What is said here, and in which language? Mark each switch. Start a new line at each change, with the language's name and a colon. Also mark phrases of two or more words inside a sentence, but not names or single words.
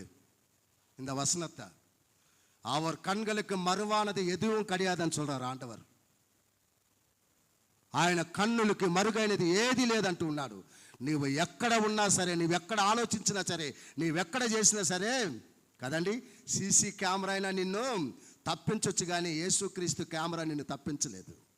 Tamil: இந்த வசனத்தை, அவர் கண்களுக்கு மறுவானது எதுவும் கிடையாதுன்னு சொல்றார் ఆండవర్.
Telugu: ఆయన కన్నులకి మరుగైనది ఏది లేదంటూ ఉన్నాడు. నీవు ఎక్కడ ఉన్నా సరే, నీవెక్కడ ఆలోచించినా సరే, నీవెక్కడ చేసినా సరే కదండి, సీసీ కెమెరా అయినా నిన్ను తప్పించవచ్చు, కానీ యేసుక్రీస్తు కెమెరా నిన్ను తప్పించలేదు.